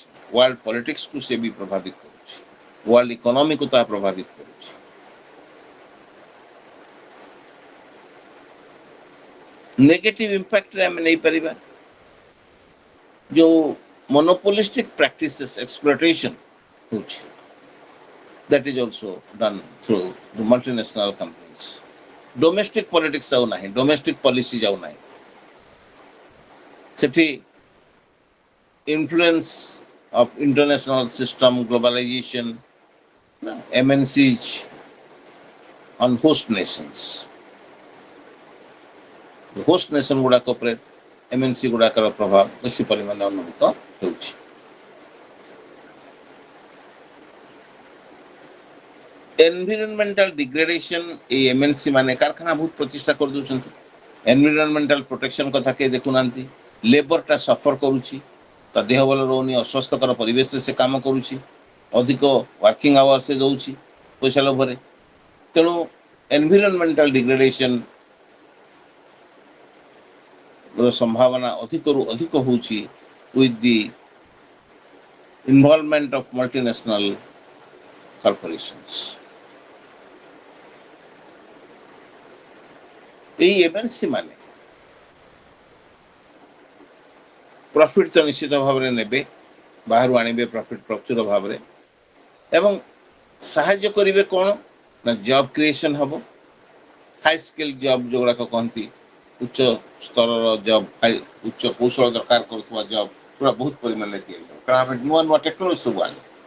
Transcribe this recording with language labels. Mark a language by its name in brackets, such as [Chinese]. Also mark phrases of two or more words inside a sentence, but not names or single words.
[English] world politics [Odia] ସେ ବି ପ୍ରଭାବିତ କରୁଛି, [English] world economy [Odia] ତାହା ପ୍ରଭାବିତ କରୁଛି। [English] negative impact [Odia] ଆମେ ନେଇପାରିବା ଯେଉଁ [English] monopolistic practices, exploitation [Odia] ହେଉଛି, [English] that is also done through the multinational companies. Domestic politics [Odia] ଯାଉ ନାହିଁ, [English] domestic policy [Odia] ଯାଉ ନାହିଁ, ସେଠି [English] influence of international system, globalization, MNCs on host nations, host nation [Odia] ଗୁଡ଼ାକ ଉପରେ MNC ଗୁଡ଼ାକର ପ୍ରଭାବ ବେଶୀ ପରିମାଣରେ ଅନୁଭୂତ ହେଉଛି। [English] environmental degradation, [Odia] এই MNC ମାନେ କାରଖାନା ବହୁତ ପ୍ରତିଷ୍ଠା କରିଦେଉଛନ୍ତି, [English] environmental protection [Odia] କଥା କେହି ଦେଖୁନାହାନ୍ତି, ଲେବରଟା ସଫର କରୁଛି, ତା ଦେହ ଭଲ ରହୁନି, ଅସ୍ୱାସ୍ଥ୍ୟକର ପରିବେଶରେ ସେ କାମ କରୁଛି, ଅଧିକ [English] working hour [Odia] ସେ ଦେଉଛି ପଇସା ଲୋଭରେ। ତେଣୁ [English] environmental degradation [Odia] ସମ୍ଭାବନା ଅଧିକରୁ ଅଧିକ ହେଉଛି [English] with the involvement of multinational corporations. [Odia] এই MNC ମାନେ ପ୍ରଫିଟ୍ ତ ନିଶ୍ଚିତ ଭାବରେ ନେବେ, ବାହାରୁ ଆଣିବେ ପ୍ରଫିଟ୍ ପ୍ରଚୁର ଭାବରେ, ଏବଂ ସାହାଯ୍ୟ କରିବେ କ'ଣ ନା [English] job creation [Odia] ହେବ, [English] high skill job [Odia] ଯେଉଁଗୁଡ଼ାକ କହନ୍ତି, ଉଚ୍ଚ ସ୍ତରର ଜବ୍, ଉଚ୍ଚ କୌଶଳ ଦରକାର କରୁଥିବା ଜବ୍ ପୁରା ବହୁତ ପରିମାଣରେ ତିଆରି ହେବ, କାରଣ ଆମେ ନୂଆ ନୂଆ ଟେକ୍ନୋଲୋଜି ସବୁ ଆଣିବୁ।